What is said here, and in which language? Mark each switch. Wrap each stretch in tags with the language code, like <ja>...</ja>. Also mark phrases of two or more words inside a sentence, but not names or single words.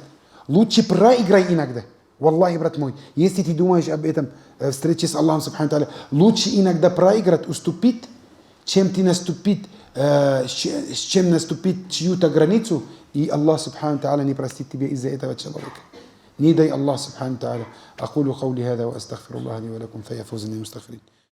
<ru>Лучше проиграй иногда. Валлахи, брат мой, если ты думаешь об этом встрече с Аллахом,</ru> <ar>سبحانه تعالى,</ar> <ru>лучше иногда проиграть, уступить, чем наступить чью-то границу, и Аллах,</ru> <ar>سبحانه تعالى,</ar> <ru>не простит тебе из-за этого человека. Не дай Аллах,</ru> <ar>سبحانه تعالى. أقول قولي هذا وأستغفر الله لي ولكم فيا فوز المستغفرين.</ar>